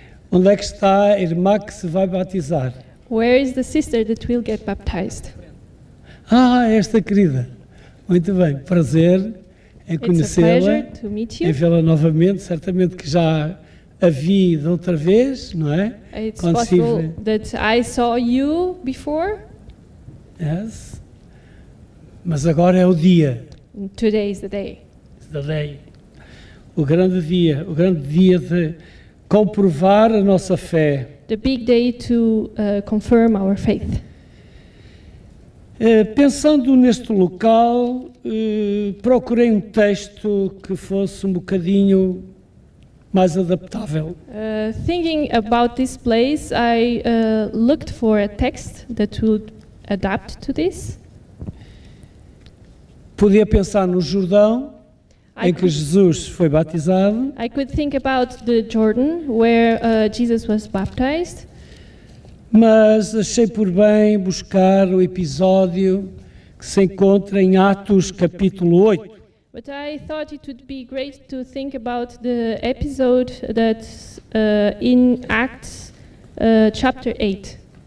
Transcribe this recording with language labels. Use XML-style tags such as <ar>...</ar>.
<pt>Onde é que está a irmã que se vai batizar?</pt> <en>Where is the sister that will get baptized?</en> <pt>Esta querida. Muito bem, prazer em conhecê-la, em vê-la novamente. Certamente que já a vi de outra vez, não é?</pt> <en>It's possible that I saw you before.</en> <pt>Yes. Mas agora é o dia.</pt> <en>Today is the day. It's the day.</en> <pt>O grande dia de comprovar a nossa fé.</pt> <en>The big day to confirm our faith.</en> <pt>Pensando neste local, procurei um texto que fosse um bocadinho mais adaptável.</pt> <en>Thinking about this place, I looked for a text that would adapt to this.</en> <pt>Podia pensar no Jordão, em que Jesus foi batizado.</pt> <en>I could think about the Jordan, where Jesus was baptized.</en> <pt>Mas achei por bem buscar o episódio que se encontra em Atos capítulo 8.</pt> <en>But I thought it would be great to think about the episode that's in Acts chapter 8.</en>